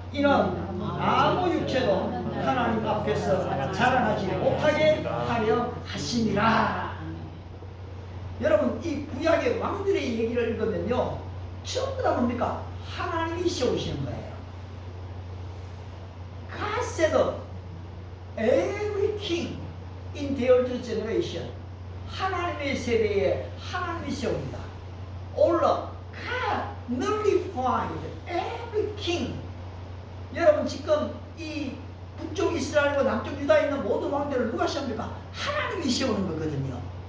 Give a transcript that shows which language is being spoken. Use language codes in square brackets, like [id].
[ko] 이는 아무 육체도 하나님 앞에서 자랑하지 못하게 하려 하심이라. 여러분, 이 구약의 왕들의 얘기를 읽으면요, 전부 다 뭡니까? 하나님이 세우시는 거예요. [en] God said every king in their generation. [ko] 하나님의 세대에 하나님이 세웁니다. [en] All God nullified every king. [ko] 여러분, 지금 이 북쪽 이스라엘과 남쪽 유다에 있는 모든 왕들을 누가 세웁니까? 하나님이 세우는 거거든요.